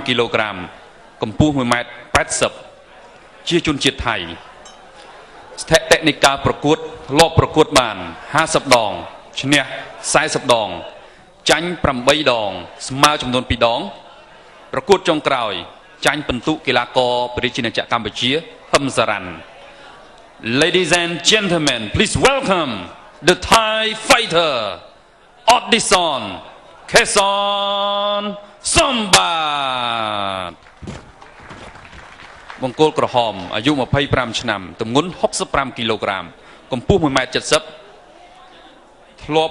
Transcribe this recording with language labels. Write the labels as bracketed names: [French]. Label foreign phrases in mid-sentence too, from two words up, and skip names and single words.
[Khmer] គីឡូក្រាមកម្ពស់1.80 ម៉ែត្រជាជនជាតិថៃស្ថិតិនៃការប្រកួតធ្លាប់ប្រកួតបាន50ដងឈ្នះ40ដងចាញ់8ដងស្មើចំនួន2ដងប្រកួតចុងក្រោយចាញ់ពិន្ទុកីឡាករព្រះរាជាណាចក្រកម្ពុជាហឹមសារ៉ាន់ [English] Ladies and gentlemen, please welcome the Thai fighter Odison Keson [Khmer] Sombat បង្គោលក្រហមអាយុ25ឆ្នាំទម្ងន់65គីឡូក្រាមកម្ពស់1.70 ម៉ែត្រធ្លាប់